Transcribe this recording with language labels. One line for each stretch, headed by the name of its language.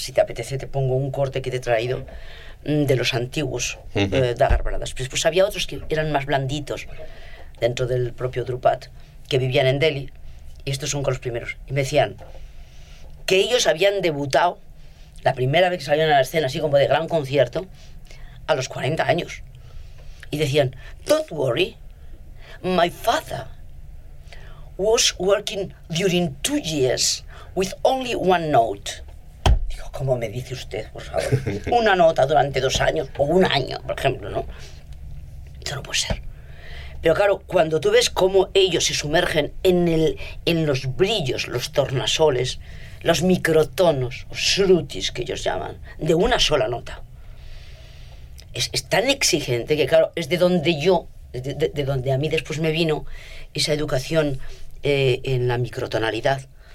Spanish: Si te apetece, te pongo un corte que te he traído. De los antiguos Dagar Brothers. Pues había otros que eran más blanditos dentro del propio Drupad, que vivían en Delhi, y estos son con los primeros. Y me decían que ellos habían debutado la primera vez que salieron a la escena, así como de gran concierto, a los 40 años. Y decían,
English: don't worry, my father was working during 2 years with only one note.
Spanish: ¿Cómo me dice usted, por favor? Una nota durante 2 años, o un año, por ejemplo, ¿no? Esto no puede ser. Pero claro, cuando tú ves cómo ellos se sumergen en los brillos, los tornasoles, los microtonos, o srutis, que ellos llaman, de una sola nota, es tan exigente que, claro, es de donde yo, de donde a mí después me vino esa educación en la microtonalidad.